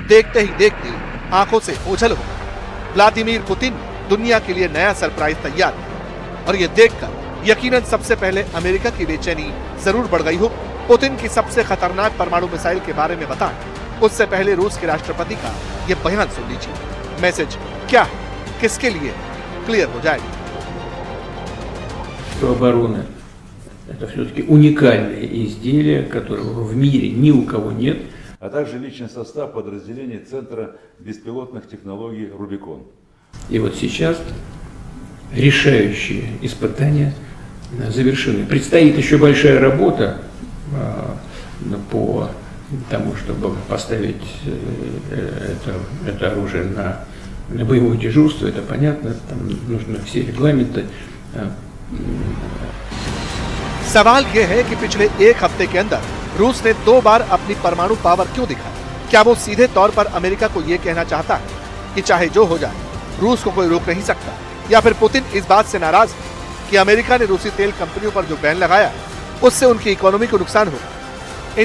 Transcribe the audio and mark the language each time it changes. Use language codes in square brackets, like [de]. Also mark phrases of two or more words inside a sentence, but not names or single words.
[hi] देखते ही देखते आंखों से ओझल हो गई। व्लादिमीर पुतिन ने दुनिया के लिए नया सरप्राइज तैयार किया और ये देखकर यकीनन सबसे पहले अमेरिका की बेचैनी जरूर बढ़ गई हो। पुतिन की सबसे खतरनाक परमाणु मिसाइल के बारे में बताएं, उससे पहले रूस के राष्ट्रपति का ये बयान सुन लीजिए। मैसेज क्या है, किसके लिए, क्लियर हो जाएगा। [ru] Оборона – это все-таки уникальное изделие, которого в мире ни у кого нет. А также личный состав подразделений Центра беспилотных технологий «Рубикон». И вот сейчас решающие испытания завершены. Предстоит еще большая работа по тому, чтобы поставить это оружие на боевое дежурство. Это понятно, там нужны все регламенты. [hi] सवाल यह है कि पिछले एक हफ्ते के अंदर रूस ने 2 बार अपनी परमाणु पावर क्यों दिखाई? क्या वो सीधे तौर पर अमेरिका को यह कहना चाहता है कि चाहे जो हो जाए रूस को कोई रोक नहीं सकता, या फिर पुतिन इस बात से नाराज है कि अमेरिका ने रूसी तेल कंपनियों पर जो बैन लगाया उससे उनकी इकोनॉमी को नुकसान होगा?